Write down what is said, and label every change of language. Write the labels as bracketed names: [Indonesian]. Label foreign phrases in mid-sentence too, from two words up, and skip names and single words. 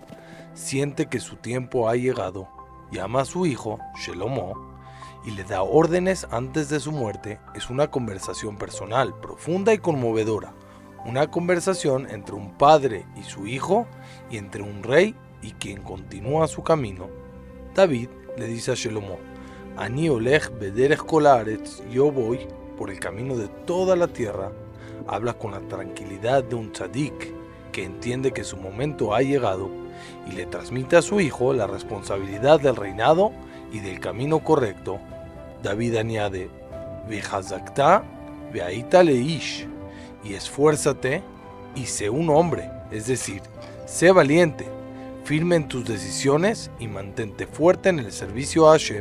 [Spanish] Siente que su tiempo ha llegado, llama a su hijo, Shelomo, y le da órdenes antes de su muerte. Es una conversación personal, profunda y conmovedora, una conversación entre un padre y su hijo, y entre un rey y quien continúa su camino. David le dice a Shelomo: [Hebrew] אני הולך בדרך כל הארץ, [Spanish] yo voy por el camino de toda la tierra. Habla con la tranquilidad de un tzadik que entiende que su momento ha llegado, y le transmite a su hijo la responsabilidad del reinado y del camino correcto. David añade: [Hebrew] וחזקת והיית לאיש, [Spanish] y esfuérzate y sé un hombre, es decir, sé valiente, firme en tus decisiones y mantente fuerte en el servicio a Hashem.